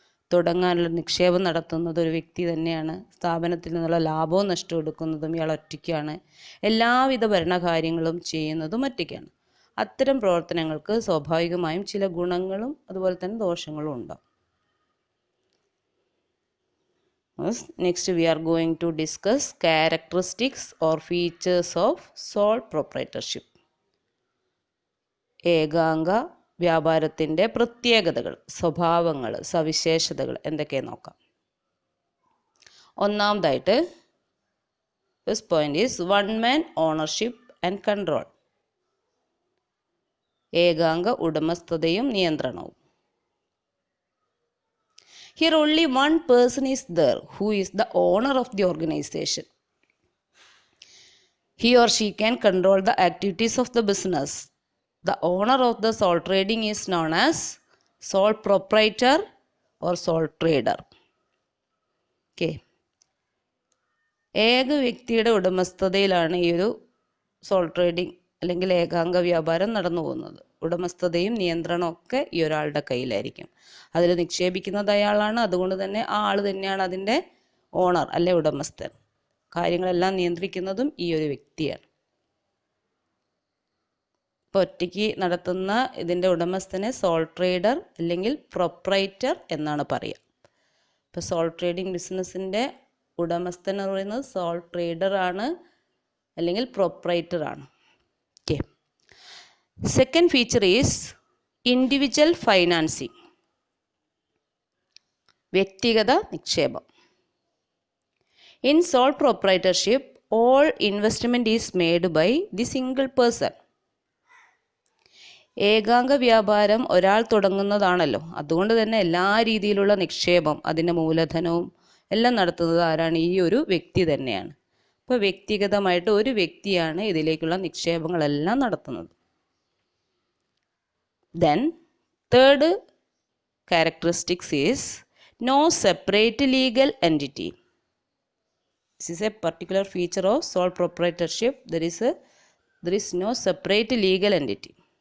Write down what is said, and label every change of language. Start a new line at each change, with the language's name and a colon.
Malayalam: തുടങ്ങാനുള്ള നിക്ഷേപം നടത്തുന്നത് ഒരു വ്യക്തി തന്നെയാണ്. സ്ഥാപനത്തിൽ നിന്നുള്ള ലാഭവും നഷ്ടവും എടുക്കുന്നതും ഇയാൾ ഒറ്റയ്ക്കാണ്. എല്ലാവിധ ഭരണകാര്യങ്ങളും ചെയ്യുന്നതും ഒറ്റയ്ക്കാണ്. അത്തരം പ്രവർത്തനങ്ങൾക്ക് സ്വാഭാവികമായും ചില ഗുണങ്ങളും അതുപോലെ തന്നെ ദോഷങ്ങളും ഉണ്ടാകും.
English: Next we are going to discuss characteristics or features of sole proprietorship.
Malayalam: ഏകാംഗ വ്യാപാരത്തിൻ്റെ പ്രത്യേകതകൾ, സ്വഭാവങ്ങൾ, സവിശേഷതകൾ എന്തൊക്കെയെന്ന് നോക്കാം. ഒന്നാമതായിട്ട്
English: First point is one man ownership and control.
Malayalam: ഏകാംഗ ഉടമസ്ഥതയും നിയന്ത്രണവും.
English: Here only one person is there who is the owner of the organization. He or she can control the activities of the business. The owner of the sole trading is known as sole proprietor or sole trader. Okay.
Malayalam: ഏക വ്യക്തിയുടെ ഉടമസ്ഥതയിലാണ് ഈ ഒരു soul trading അല്ലെങ്കിൽ ഏകാംഗ വ്യാപാരം നടന്നു പോകുന്നത്. ഉടമസ്ഥതയും നിയന്ത്രണവും ഒക്കെ ഈ ഒരാളുടെ കയ്യിലായിരിക്കും. അതിൽ നിക്ഷേപിക്കുന്നത് അയാളാണ്. അതുകൊണ്ട് തന്നെ ആ ആൾ തന്നെയാണ് അതിൻ്റെ ഓണർ അല്ലെ ഉടമസ്ഥൻ. കാര്യങ്ങളെല്ലാം നിയന്ത്രിക്കുന്നതും ഈ ഒരു വ്യക്തിയാണ്. ഇപ്പോൾ ഒറ്റയ്ക്ക് നടത്തുന്ന ഇതിൻ്റെ ഉടമസ്ഥനെ സോൾ ട്രേഡർ അല്ലെങ്കിൽ പ്രൊപ്രൈറ്റർ എന്നാണ് പറയുക. ഇപ്പോൾ സോൾ ട്രേഡിംഗ് ബിസിനസ്സിൻ്റെ ഉടമസ്ഥൻ എന്ന് പറയുന്നത് സോൾ ട്രേഡർ ആണ് അല്ലെങ്കിൽ പ്രൊപ്രൈറ്റർ ആണ്. Okay.
English: Second feature is individual financing.
Malayalam: വ്യക്തിഗത നിക്ഷേപം.
English: In sole proprietorship, all investment is made by the single person.
Malayalam: ഏകാംഗ വ്യാപാരം ഒരാൾ തുടങ്ങുന്നതാണല്ലോ. അതുകൊണ്ട് തന്നെ എല്ലാ രീതിയിലുള്ള നിക്ഷേപം, അതിൻ്റെ മൂലധനവും എല്ലാം നടത്തുന്നത് ആരാണ്? ഈ ഒരു വ്യക്തി തന്നെയാണ്. അപ്പോൾ വ്യക്തിഗതമായിട്ട് ഒരു വ്യക്തിയാണ് ഇതിലേക്കുള്ള നിക്ഷേപങ്ങളെല്ലാം നടത്തുന്നത്.
English: Then third characteristics is no separate legal entity. This is a particular feature of sole proprietorship. There is no separate legal entity.